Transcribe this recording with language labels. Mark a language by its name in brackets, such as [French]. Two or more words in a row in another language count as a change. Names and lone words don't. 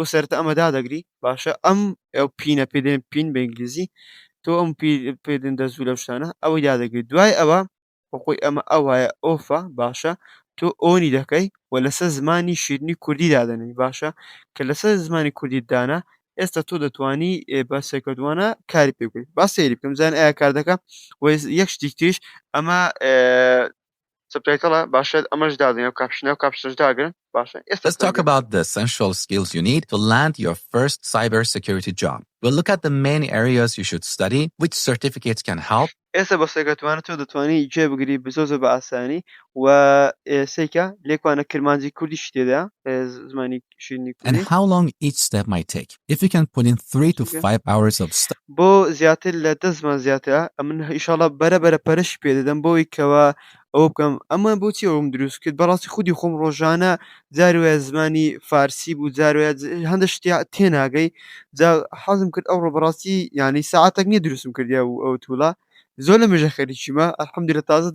[Central Kurdish] سەرەتا ئەمە دادەگری باشە ئەم ئەو پینە پێدێن پین بە ئینگلیزی تۆ ئەم پێدن دەزوو لەو شتانە ئەوەی دادەگری دوای ئەوە بەخۆی ئەمە ئەوایە ئۆفە باشە تۆ ئۆنی دەکەی و لەسەر زمانی شیرنی کوردی دادەنێی باشە کە لەسەر زمانی کوردی دانا ئێستا تۆ دەتوانی بە سەرکەوتوانە کاری پێ بکەیت با سەیری بکەم زان ئایا کار دەکە و یەک شتی تریش ئەمە سبتایتڵە باشە ئەمەش دادەین ئەو کاپشنە و کاپشنش داگرن باشە ئێستا [English] Let's talk about the essential skills you need to land your first cybersecurity job. We'll look at the main areas you should study, which certificates can help. [Central Kurdish] ئێستا بە سەرکەوتوانە تۆ دەتوانی جێبگری زۆر بە ئاسانی و سێکە لێکوانە کرمانجی کوردیش تێدا زمانی شیرنی [English] And [Central Kurdish] کوردی [English] how long each step might take. If you can put in 3 to 5 hours of study. [Central Kurdish] بۆ زیاتر لە 10 زمان زیاترە من ئینشاڵڵا بەرەبەرە پەرش پێدەدەم بۆی کەوە ئەوە بکەم ئەمە بۆچی ئەوم دروست کرد بەڕاستی خودی خۆم ڕۆژانە جاروایە زمانی فارسی بوو جاروایە هەندە شتیا تێناگەی جا حەزم کرد ئەوڕۆ بەڕاستی ینی ساعاتێک نییە دروستم کردیا و ئەو تووڵە زۆر لە مێژە خەریکیمە ئەلحەمدولیللا تازە